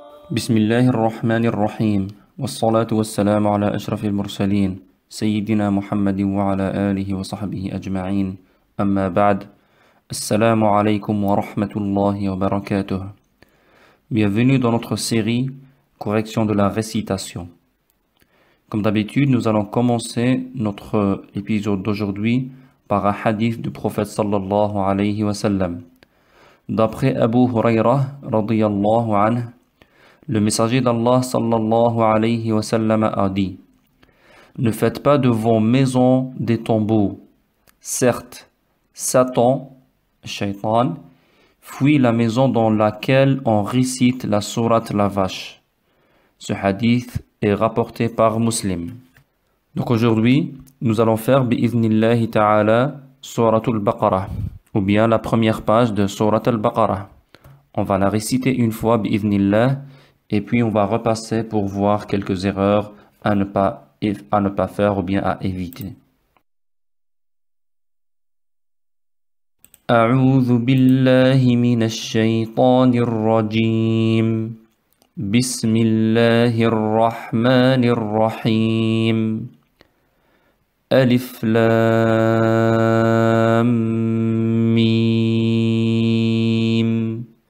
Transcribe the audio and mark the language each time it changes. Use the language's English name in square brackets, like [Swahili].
[Arabic] بسم الله الرحمن الرحيم والصلاة والسلام على أشرف المرسلين سيدنا محمد وعلى آله وصحبه أجمعين أما بعد السلام عليكم ورحمة الله وبركاته. [French] Bienvenue dans notre série Correction de la récitation. Comme d'habitude, nous allons commencer notre épisode d'aujourd'hui par un hadith du prophète [Arabic] sallallahu alayhi wa sallam. [French] D'après Abu Huraira [Arabic] radiyallahu anhu, [French] le messager d'Allah [Arabic] sallallahu alayhi wa sallam [French] a dit: ne faites pas de vos maisons des tombeaux. Certes, Satan, Shaitan, fuit la maison dans laquelle on récite la sourate la vache. Ce hadith est rapporté par Muslim. Donc aujourd'hui, nous allons faire [Arabic] bi'idhnillahi ta'ala [French] sourate al-Baqarah, ou bien la première page de sourate al-Baqarah. On va la réciter une fois bi'idhnillah, et puis on va repasser pour voir quelques erreurs à ne pas faire ou bien à éviter. [Arabic] أعوذ بالله من الشيطان الرجيم. بسم الله الرحمن الرحيم. ألف لام ميم.